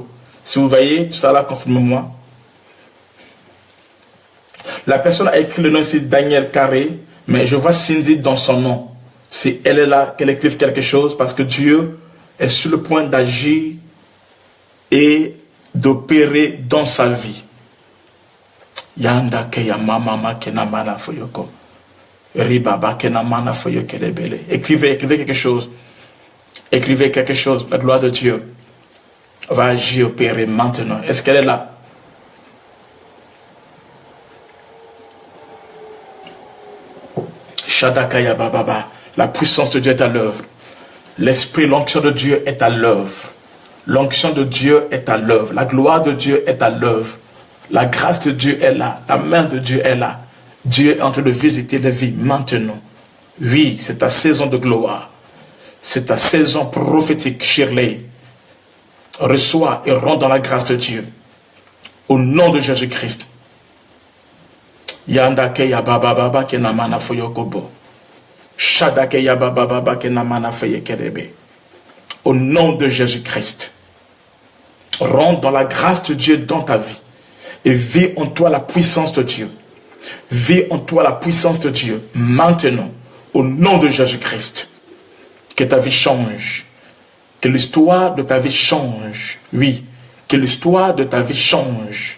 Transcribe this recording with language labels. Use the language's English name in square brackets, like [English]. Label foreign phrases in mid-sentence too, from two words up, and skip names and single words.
[French] Si vous voyez tout ça là, confirmez-moi. La personne a écrit le nom ici, Daniel Carré, mais je vois Cindy dans son nom. Si elle est là, qu'elle écrive quelque chose, parce que Dieu est sur le point d'agir et d'opérer dans sa vie. Yanda keya mama kenamana foyoko. Ribaba kenamana foyoko lebele. Écrivez quelque chose. Écrivez quelque chose. La gloire de Dieu va agir, opérer maintenant. Est-ce qu'elle est là? Shadakaya bababa. La puissance de Dieu est à l'œuvre. L'esprit, l'onction de Dieu est à l'œuvre. L'onction de Dieu est à l'œuvre. La gloire de Dieu est à l'œuvre. La grâce de Dieu est là. La main de Dieu est là. Dieu est en train de visiter les vies maintenant. Oui, c'est ta saison de gloire. C'est ta saison prophétique, Shirley. Reçois et rentre dans la grâce de Dieu. Au nom de Jésus-Christ. Yandake yababa baba kenamana foyokobo. Shadake yababa baba kenamana foyekerebe. Au nom de Jésus-Christ. Rentre dans la grâce de Dieu dans ta vie. Et vis en toi la puissance de Dieu. Vis en toi la puissance de Dieu. Maintenant, au nom de Jésus-Christ. Que ta vie change. Que l'histoire de ta vie change. Oui, que l'histoire de ta vie change.